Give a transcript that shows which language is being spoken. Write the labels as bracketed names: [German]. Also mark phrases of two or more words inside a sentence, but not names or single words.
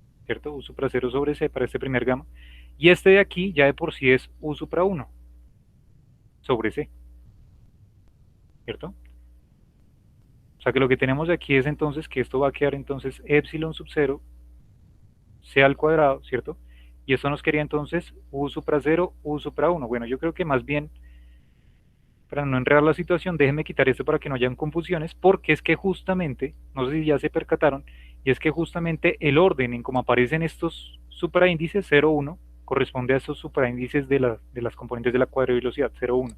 [Spanish] U supra 0 sobre C para este primer gamma, y este de aquí ya de por sí es U supra 1 sobre C, ¿cierto? O sea que lo que tenemos aquí es entonces que esto va a quedar entonces epsilon sub 0 C al cuadrado, ¿cierto? Y esto nos quería entonces U supra 0, U supra 1. Bueno, yo creo que más bien, para no enredar la situación, déjenme quitar esto para que no hayan confusiones, porque es que justamente, no sé si ya se percataron, y es que justamente el orden en cómo aparecen estos supraíndices 0, 1, corresponde a estos supraíndices de las componentes de la cuadrivelocidad 0, 1.